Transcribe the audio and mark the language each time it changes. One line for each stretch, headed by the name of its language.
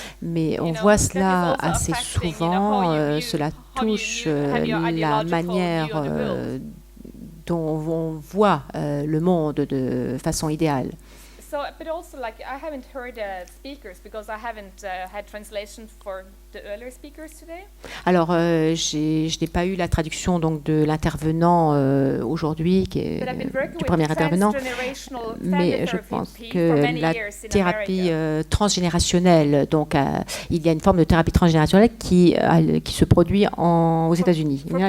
French: Mais on voit cela assez souvent, cela touche la manière dont on voit le monde de façon idéale.
English: but also like I haven't heard speakers because I haven't had translation for the earlier speakers today.
French: Alors, je n'ai pas eu la traduction donc de l'intervenant aujourd'hui, qui est du premier intervenant, mais je pense que la thérapie transgénérationnelle, donc il y a une forme de thérapie transgénérationnelle qui se produit aux États-Unis.